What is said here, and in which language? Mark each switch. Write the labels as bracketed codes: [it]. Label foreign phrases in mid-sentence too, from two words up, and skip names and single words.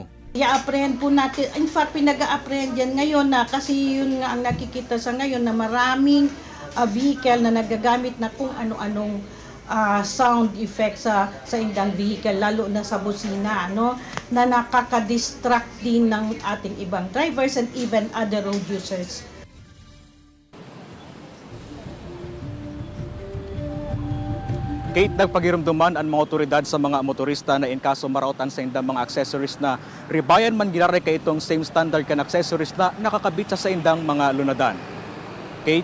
[tl] I-apprehend po natin, in fact pinag-a-apprehend yan ngayon na kasi yun nga ang nakikita sa ngayon na maraming vehicle na nagagamit na kung ano-anong [en] sound effects [tl] sa indang vehicle, lalo na sa busina, na nakaka-distract din ng ating ibang drivers [en] and even other road users. [bik] Kate, nagpagirumduman ang mga otoridad sa mga motorista na in kaso marautan sa indang mga accessories na ribayan man ginare kay itong [en] same standard [bik] kan accessories na nakakabit sa indang mga lunadan.